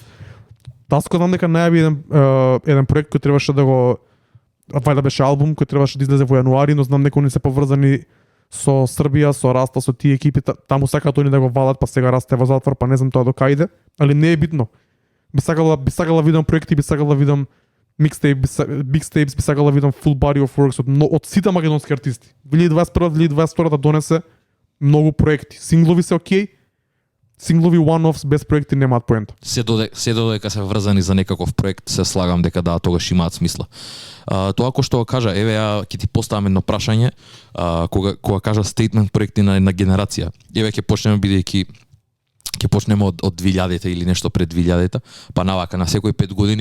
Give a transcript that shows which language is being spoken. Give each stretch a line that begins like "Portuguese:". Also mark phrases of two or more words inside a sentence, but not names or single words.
Macedonian: Таско знам дека најави еден проект кој требаше да го вајда беше албум кој требаше да излезе во јануари, но знам дека они се поврзани со Србија, со Раста, со тие екипи, таму сакаат они да го валат, па сега Раста е во затвор, па не знам тоа до кај, али не е битно. Би сакала видам проекти, би сакала видам mixtapes, би сакала видам
English: full body of works
Macedonian: од сите македонски артисти. 2021-2022 да донесе многу проекти. Синглови се окей, синглови one-offs без проекти немаат поента. Се додека се врзани за некаков проект, се слагам дека да, тогаш имаат смисла. Тоа кој што го кажа, еве ја ќе ти поставам едно прашање, кога кажа стейтмент проекти на една генерација. Еве ќе почнеме бидејќи ќе почнеме од 2000-та или нешто пред 2000-та, па навака на секои 5 години.